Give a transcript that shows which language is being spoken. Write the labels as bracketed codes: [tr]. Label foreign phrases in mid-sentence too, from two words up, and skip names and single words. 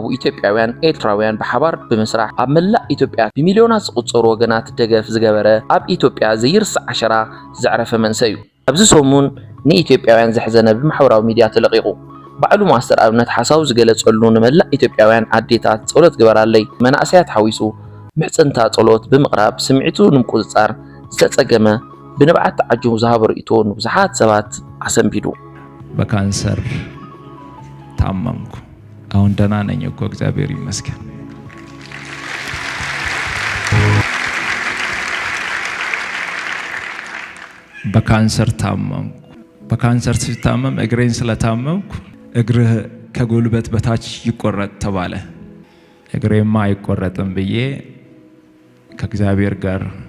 [ti] ኢትዮጵያውያን ኤርትራውያን ብሓባር ብምስራሕ ኣብ መላእ ኢትዮጵያ ብሚልዮናት ዝቁጸሩ ወገናት ደገፍ ዝገበረ ኣብ ኢትዮጵያ ዘይርስዕ ዓሸራ ዘዕረፈ መንእሰይ እዩ። ኣብዚ ሰሙን ንኢትዮጵያውያን ዘሕዘነ ብማሕበራዊ ሚድያ ተለቂቁ ባዕሉ ማስተር ኣብነት ሓሳቡ ዝገለጸሉ ንመላእ ኢትዮጵያውያን ኣዴታት ጸሎት ግበራለይ መናእሰያት ሓዊሱ ምሕጽንታ ጸሎት ብምቕራብ ስምዒቱ ንምቁጽጻር ዝተጸገመ ብንብዓት ተዓጅቡ ዝሃበ ርእይቶ ንብዙሓት ሰባት ኣሰንቢዱ። [am] በካንሰር ታመምኩ። አሁን ደህና ነኝ እኮ እግዚአብሔር ይመስገን። በካንሰር ታመምኩ። በካንሰር ሲታመም እግሬን ስለታመምኩ እግርህ ከጉልበት በታች ይቆረጥ ተባለ። እግሬማ አይቆረጥም ብዬ ከእግዚአብሔር ጋር